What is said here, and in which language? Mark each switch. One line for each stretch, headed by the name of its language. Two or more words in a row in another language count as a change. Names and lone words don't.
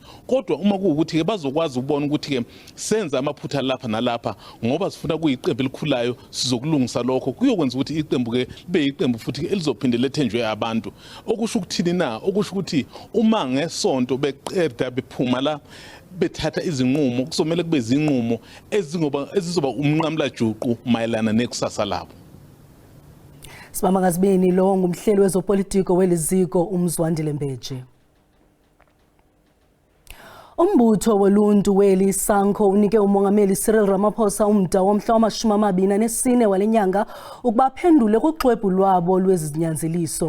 Zulu: Kodwa uma kuukuthi ke bazokwazi ukubona ukuthi ke senza amaphutha lapha nalapha ngoba sifuna kuyiqembu elikhulayo sizokulungisa lokho kuyokwenza ukuthi iqembu ke libe iqembu futhi elizophinde lethenjwe abantu. Okusho ukuthini na? Okusho ukuthi uma ngesonto beqeda bephuma la bethatha izinqumo kusomela kube izinqumo ezizoba umnqamla juqu mayelana nekusasa labo.
Xhosa: Sibamba ngazibini lo ngumhleli wezopolitiko weliziko uMzwandile Mbeje. Umbutho woluntu weli Sanco unike umongameli Cyril Ramaphosa umda womhla wama-24 walenyanga ukuba phendule kuxwebhu lwabo lwezinyanzeliso.